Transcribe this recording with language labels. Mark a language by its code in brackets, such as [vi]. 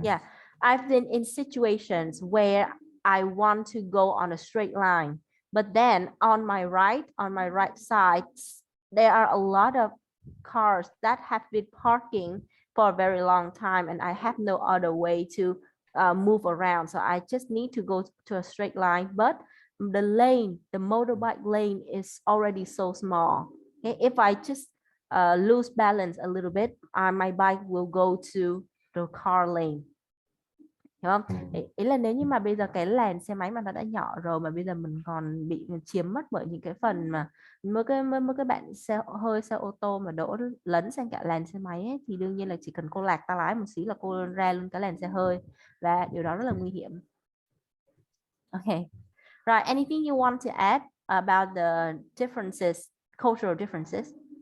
[en] Yeah, I've been in situations where I want to go on a straight line, but then on my right side, there are a lot of cars that have been parking for a very long time, and I have no other way to move around. So I just need to go to a straight line, but the motorbike lane is already so small. Okay, if I just lose balance a little bit, my bike will go to the car lane. [vi] Hiểu không? Ý là nếu như mà bây giờ cái làn xe máy mà nó đã nhỏ rồi mà bây giờ mình còn bị chiếm mất bởi những cái phần mà mấy cái bạn xe ô tô mà đổ lấn sang cả làn xe máy ấy, thì đương nhiên là chỉ cần cô lạc tay lái một xí là cô ra luôn cái làn xe hơi và điều đó rất là nguy hiểm. [en] Okay. Right. Anything you want to add about the differences, cultural differences?